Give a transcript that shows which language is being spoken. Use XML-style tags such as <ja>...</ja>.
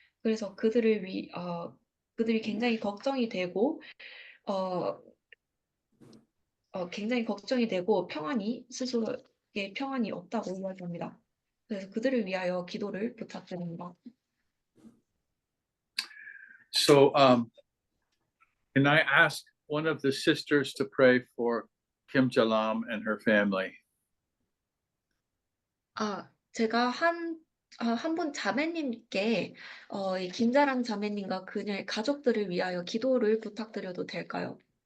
<ko>그래서 그들이 굉장히 걱정이 되고 굉장히 걱정이 되고 스스로에게 평안이 없다고 이야기합니다. 그래서 그들을 위하여 기도를 부탁드립니다.</ko> <en>So can I ask one of the sisters to pray for Kim Jalam and her family?</en> <ko>제가 한 분 자매님께 이 김자랑 자매님과 그녀의 가족들을 위하여 기도를 부탁드려도 될까요?</ko>